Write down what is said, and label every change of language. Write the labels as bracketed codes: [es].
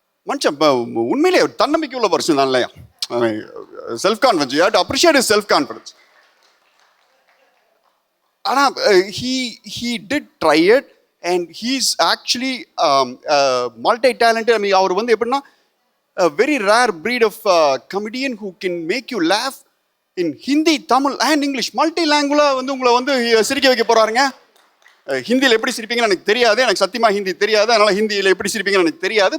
[ta] மனுஷன் உண்மையிலே தன்னம்பிக்கை உள்ள பர்சன் தான் இல்லையா? [en] Self confidence, you have to appreciate his self confidence. [ta] ஆனால் [en] he did try it and he's actually multi talented. I mean, [ta] அவர் வந்து எப்படின்னா [en] a very rare breed of comedian who can make you laugh in Hindi, Tamil and English. [ta] Multilingual வந்து உங்களை வந்து சிரிக்க வைக்க போறாருங்க. ஹிந்தியில் எப்படி சிரிப்பீங்கன்னு எனக்கு தெரியாது, எனக்கு சத்தியமாக ஹிந்தி தெரியாது, அதனால் ஹிந்தியில் எப்படி சிரிப்பீங்கன்னு எனக்கு தெரியாது.